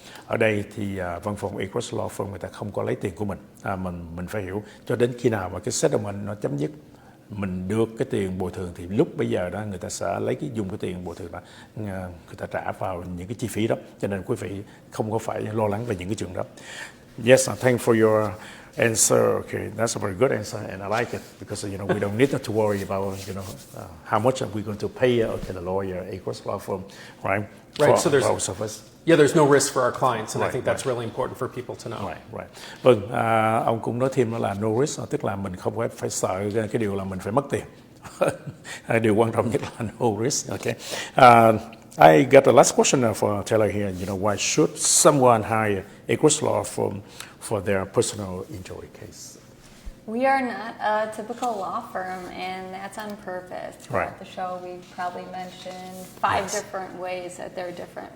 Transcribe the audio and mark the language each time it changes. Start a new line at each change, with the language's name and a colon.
Vietnamese: Ở đây thì văn phòng Agruss Law Firm người ta không có lấy tiền của mình, mình phải hiểu cho đến khi nào mà cái settlement nó chấm dứt, mình được cái tiền bồi thường, thì lúc bây giờ đó người ta sẽ dùng cái tiền bồi thường đó người ta trả vào những cái chi phí đó, cho nên quý vị không có phải lo lắng về những cái chuyện đó.
English: Yes, thank for your answer. Okay, that's a very good answer, and I like it because we don't need to worry about how much are we going to pay the lawyer, Agruss Law Firm, right? Right. So for our service. Yeah, there's no risk for our clients, and I think that's really important for people to know. Right.
Vietnamese: Vâng, ông cũng nói thêm đó là
English: no risk,
Vietnamese: tức là mình không phải sợ cái điều là mình phải mất tiền. Điều quan trọng nhất là
English: no risk.
Vietnamese: Okay.
English: I got the last question for Taylor here. Why should someone hire Agruss Law Firm for their personal injury case? We are not a typical law firm, and that's on purpose. Right. At the show, we probably mentioned 5 different ways that they're different.